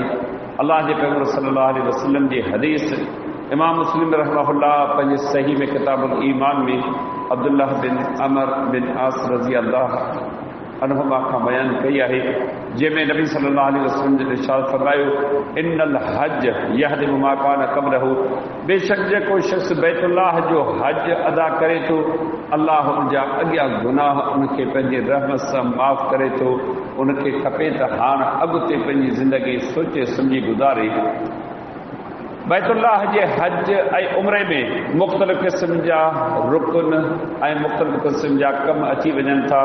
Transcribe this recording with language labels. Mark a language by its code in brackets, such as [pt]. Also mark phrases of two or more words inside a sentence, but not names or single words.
[sd] अल्लाह जे पैगंबर [ar] صلى الله عليه وسلم [sd] जी हदीस इमाम मुस्लिम रहमहुल्लाह पंहिंजे सही में [ar] كتاب الإيمان [sd] में अब्दुल्लाह बिन अमर बिन आस [ar] رضي الله عنهما [sd] खां बयानु कई आहे, जंहिंमें नबी [ar] صلى الله عليه وسلم [sd] जो इरशाद फरमायो [ar] إن الحج يهدم ما كان قبله, [sd] बेशक जेको शख़्स बैतुल्लाह जो हज अदा करे थो अल्लाह उनजा अॻियां गुनाह उनखे पंहिंजे रहमत सां माफ़ करे थो। उनखे खपे त हाणे अॻिते पंहिंजी ज़िंदगी सोचे सम्झी गुज़ारे। बैतुल्लाह जे हज ऐं उम्रे में मुख़्तलिफ़ क़िस्म जा रुकन ऐं मुख़्तलिफ़ क़िस्म जा कम अची वञनि था।